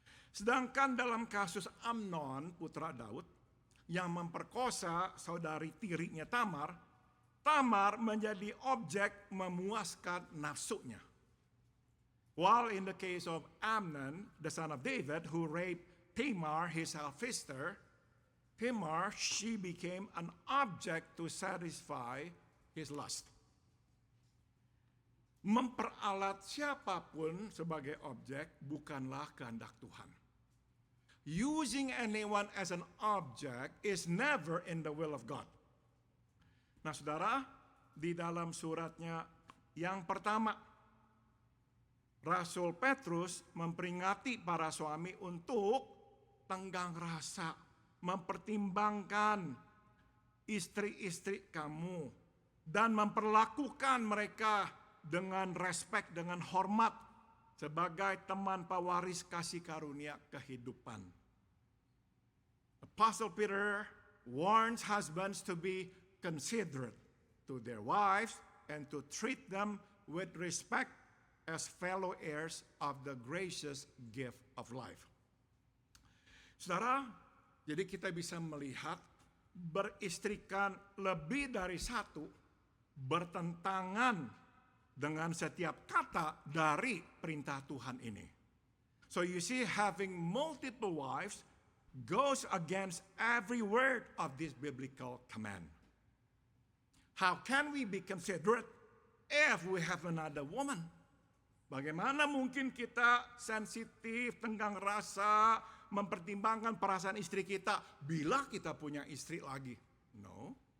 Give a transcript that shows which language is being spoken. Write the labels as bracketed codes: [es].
[id] Sedangkan dalam kasus Amnon, putra Daud, yang memperkosa saudari tirinya Tamar, Tamar menjadi objek memuaskan nafsunya. [en] While in the case of Amnon, the son of David, who raped Tamar, his half-sister, Tamar, she became an object to satisfy his lust. [id] Memperalat siapapun sebagai objek bukanlah kehendak Tuhan. [en] Using anyone as an object is never in the will of God. [id] Nah, saudara, di dalam suratnya yang pertama, Rasul Petrus memperingati para suami untuk tenggang rasa, mempertimbangkan istri-istri kamu, dan memperlakukan mereka dengan respek, dengan hormat, sebagai teman pewaris kasih karunia kehidupan. [en] Apostle Peter warns husbands to be considerate to their wives and to treat them with respect as fellow heirs of the gracious gift of life. [id] Saudara, jadi kita bisa melihat beristrikan lebih dari satu bertentangan dengan setiap kata dari perintah Tuhan ini. [en] So you see, having multiple wives goes against every word of this biblical command. How can we be considerate if we have another woman? [id] Bagaimana mungkin kita sensitif, tenggang rasa, mempertimbangkan perasaan istri kita bila kita punya istri lagi? No.